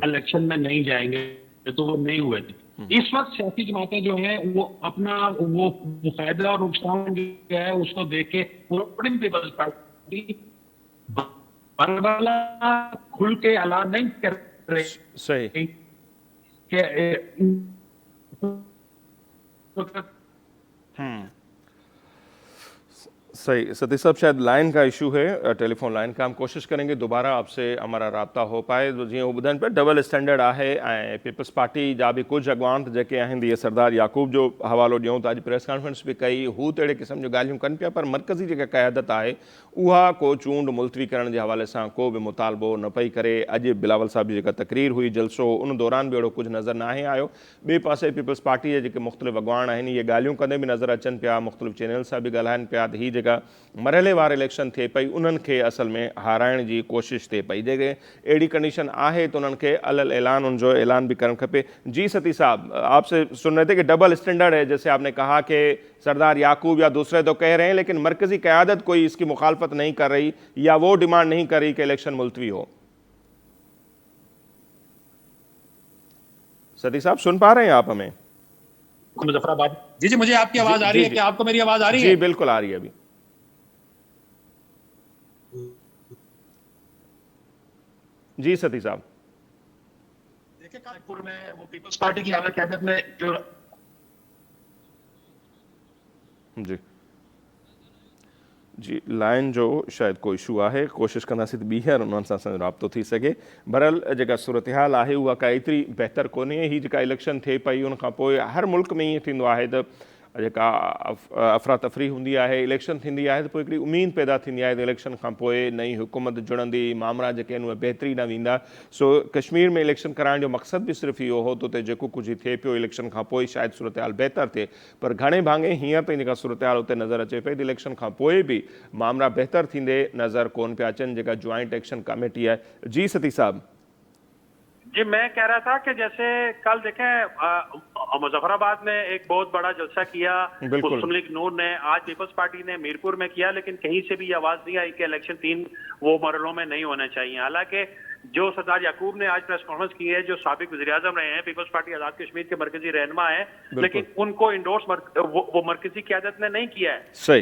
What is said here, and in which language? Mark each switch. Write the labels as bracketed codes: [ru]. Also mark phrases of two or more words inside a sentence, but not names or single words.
[ur] الیکشن میں نہیں جائیں گے، تو وہ نہیں ہوئے تھے۔ اس وقت سیاسی جماعتیں جو ہیں وہ اپنا وہ فائدہ اور نقصان جو ہے اس کو دیکھ کے پیپلز پارٹی بربلا کھل کے اعلان نہیں کر رہے صحیح۔ صحیح. ستیش صاحب، شاید لائن کا ایشو ہے, [en] telephone line [ur] کا۔ ہم کوشش کریں گے دوبارہ آپ سے ہمارا رابطہ ہو پائے. [sd] जीअं ॿुधनि पिया, [en] double standard [sd] आहे ऐं पीपल्स पार्टी जा बि कुझु अॻवान जेके आहिनि, जीअं सरदार याकूब जो हवालो ॾियूं त अॼु [en] press conference [sd] बि कई, हू त अहिड़े क़िस्म जूं ॻाल्हियूं कनि पिया, पर मरकज़ी जेका क़यादत आहे उहा को चूंड मुलतवी करण जे हवाले सां को बि मुतालबो न पई करे। अॼु बिलावल साहब जी जेका तकरीर हुई, जलसो, उन दौरान बि अहिड़ो कुझु नज़र न आहे आयो। ॿिए पासे पीपल्स पार्टी जे जेके मुख़्तलिफ़ अॻवान आहिनि इहे ॻाल्हियूं कंदे बि नज़र अचनि पिया, मुख़्तलिफ़ चैनल सां बि ॻाल्हाइनि पिया त हीअ जेका मरहले वार इलेक्शन थिए पई उन्हनि खे असल में हाराइण जी कोशिशि थिए पई। जेके अहिड़ी कंडीशन आहे तो उन्हनि खे अलल ऐलान उनजो ऐलान भी करणु खपे। [ur] جی ستی صاحب، آپ سے سن رہے تھے کہ [en] double standard [ur] ہے، جیسے آپ نے کہا کہ سردار یعقوب یا دوسرے تو کہہ رہے ہیں، لیکن مرکزی قیادت کوئی اس کی مخالفت نہیں کر رہی یا وہ ڈیمانڈ نہیں کر رہی کہ الیکشن ملتوی ہو. ستی صاحب، سن پا رہے ہیں آپ ہمیں? مظفرآباد. جی مجھے آپ کی آواز آ رہی ہے، کیا آپ کو میری آواز آ رہی ہے? جی بالکل آ رہی ہے ابھی۔ جی ستی صاحب, دیکھیے کانپور میں وہ پیپلز پارٹی کی اعلیٰ قیادت میں جو [sd] जी लाइन जो शायद कोई इशू आहे, कोशिशि कंदासीं त ॿीहर उन्हनि सां असांजो राब्तो थी सघे। बहरहाल जेका सूरत हाल आहे उहा का एतिरी बहितर कोन्हे। ही जेका इलेक्शन थिए पई उन खां पोइ हर मुल्क में ईअं थींदो आहे त जेका अफ़रा तफ़री हूंदी आहे, इलेक्शन थींदी आहे त पोइ हिकिड़ी उमेद पैदा थींदी आहे त इलेक्शन खां पोइ नई हुकूमत जुड़ंदी, मामला जेके आहिनि उहे बहितरी न वेंदा। सो कश्मीर में इलेक्शन कराइण जो मक़सदु बि सिर्फ़ु इहो हो त उते जेको कुझु थिए पियो इलेक्शन खां पोइ शायदि सूरत हाल बहितर थिए, पर घणे भाङे हींअर ताईं जेका सूरत हाल उते नज़र अचे पई त इलेक्शन खां पोइ बि मामला बहितर थींदे नज़र कोन पिया अचनि, जेका जॉइंट एक्शन कमेटी आहे। [ur] جی ستی صاحب, جی میں کہہ رہا تھا کہ جیسے کل دیکھیں مظفرآباد میں ایک بہت بڑا جلسہ کیا مسلم لیگ نون نے، آج پیپلز پارٹی نے میرپور میں کیا، لیکن کہیں سے بھی آواز نہیں آئی کہ الیکشن 3 وہ مرحلوں میں نہیں ہونے چاہئیں. حالانکہ جو سردار یعقوب نے آج [en] press conference [ur] کی ہے، جو سابق وزیرِ اعظم رہے ہیں، پیپلز پارٹی آزاد کشمیر کے مرکزی رہنما ہیں، لیکن ان کو انڈورس وہ مرکزی قیادت نے نہیں کیا ہے.